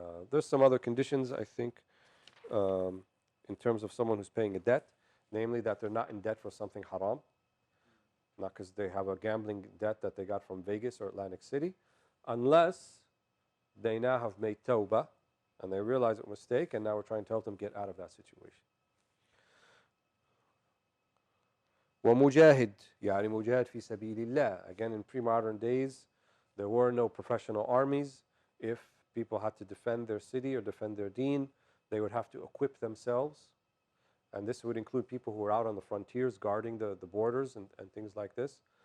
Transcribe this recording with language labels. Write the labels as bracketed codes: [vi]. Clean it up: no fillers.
[en] There's some other conditions, I think, in terms of someone who's paying a debt, namely that they're not in debt for something haram. not because they have a gambling debt that they got from Vegas or Atlantic City, unless they now have made tawbah and they realize it was a mistake, and now we're trying to help them get out of that situation. [ar] ومجاهد يعني مجاهد في سبيل الله. [en] Again, in pre-modern days, there were no professional armies. If people had to defend their city or defend their deen, they would have to equip themselves. And this would include people who were out on the frontiers guarding the borders and things like this.